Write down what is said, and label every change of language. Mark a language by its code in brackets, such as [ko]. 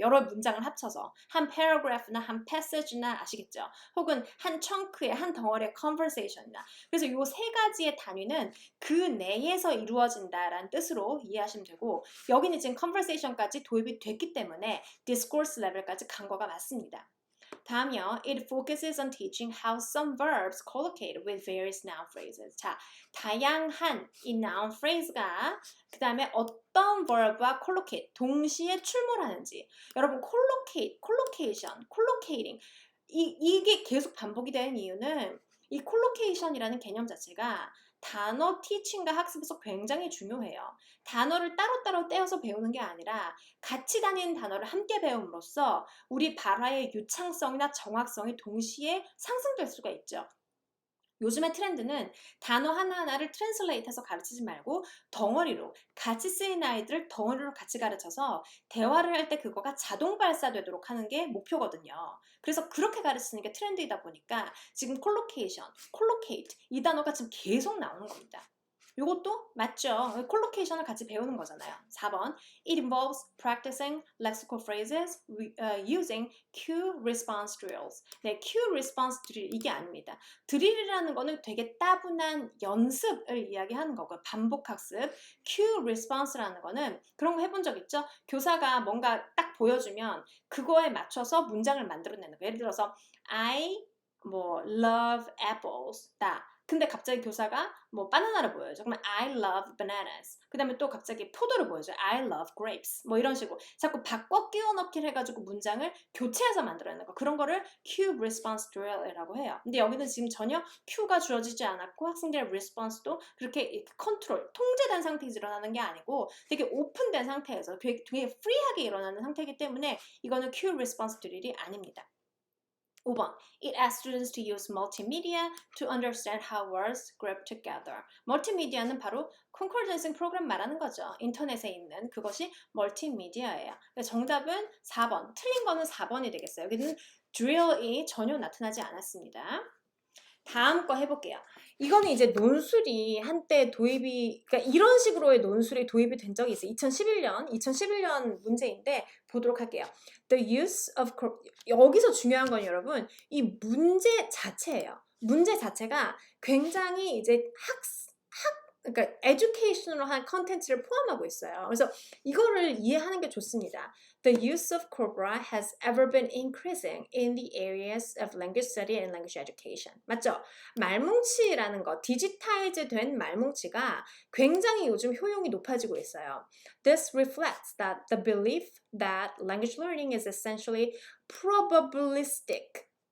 [ko] 여러 문장을 합쳐서 한 paragraph나 한 passage나 아시겠죠? 혹은 한 chun크의 한 덩어리의 conversation이나 그래서 이 세 가지의 단위는 그 내에서 이루어진다라는 뜻으로 이해하시면 되고 여기는 지금 conversation까지 도입이 됐기 때문에 discourse level까지 간 거가 맞습니다. 다음이요. [en] It focuses on teaching how some verbs collocate with various noun phrases. [ko] 자, 다양한 이 noun phrase가 그 다음에 어떤 verb와 collocate, 동시에 출몰하는지. 여러분, collocate, collocation, collocating 이게 계속 반복이 되는 이유는 이 collocation이라는 개념 자체가 단어 티칭과 학습에서 굉장히 중요해요. 단어를 따로따로 떼어서 배우는 게 아니라 같이 다니는 단어를 함께 배움으로써 우리 발화의 유창성이나 정확성이 동시에 상승될 수가 있죠. 요즘의 트렌드는 단어 하나하나를 트랜슬레이트해서 가르치지 말고 덩어리로 같이 쓰이는 아이들을 덩어리로 같이 가르쳐서 대화를 할 때 그거가 자동 발사되도록 하는 게 목표거든요. 그래서 그렇게 가르치는 게 트렌드이다 보니까 지금 콜로케이션, 콜로케이트 이 단어가 지금 계속 나오는 겁니다. 이것도 맞죠. 콜로케이션을 같이 배우는 거잖아요. [en] 4번 It involves practicing lexical phrases using cue response drills. [ko] 네, cue response drill 이게 아닙니다. 드릴이라는 거는 되게 따분한 연습을 이야기하는 거고요. 반복 학습. cue response라는 거는 그런 거 해본 적 있죠? 교사가 뭔가 딱 보여주면 그거에 맞춰서 문장을 만들어내는 거. 예를 들어서 [en] I love apples. [ko] 근데 갑자기 교사가 바나나를 보여줘. 그러면 [en] I love bananas. [ko] 그 다음에 또 갑자기 포도를 보여줘. [en] I love grapes. [ko] 이런 식으로 자꾸 바꿔 끼워 넣기를 해가지고 문장을 교체해서 만들어내는 거. 그런 거를 cue response drill이라고 해요. 근데 여기는 지금 전혀 cue가 주어지지 않았고 학생들의 response도 그렇게 컨트롤, 통제된 상태에서 일어나는 게 아니고 되게 오픈된 상태에서 되게 프리하게 일어나는 상태이기 때문에 이거는 cue response drill이 아닙니다. 5번. [en] It asks students to use multimedia to understand how words grip together. [ko] 멀티미디어는 바로 concordancing 프로그램 말하는 거죠. 인터넷에 있는 그것이 멀티미디어예요. 정답은 4번. 틀린 거는 4번이 되겠어요. 여기는 drill이 전혀 나타나지 않았습니다. 다음 거 해볼게요. 이거는 이제 논술이 한때 도입이, 그러니까 이런 식으로의 논술이 도입이 된 적이 있어요. 2011년 문제인데 보도록 할게요. [en] The use of, [ko] 여기서 중요한 건 여러분, 이 문제 자체예요. 문제 자체가 굉장히 이제 그러니까 education으로 한 컨텐츠를 포함하고 있어요. 그래서 이거를 이해하는 게 좋습니다. [en] The use of Cobra has ever been increasing in the areas of language study and language education. [ko] 맞죠? 말뭉치라는 거, 디지타이즈 된 말뭉치가 굉장히 요즘 효용이 높아지고 있어요. [en] This reflects that the belief that language learning is essentially probabilistic.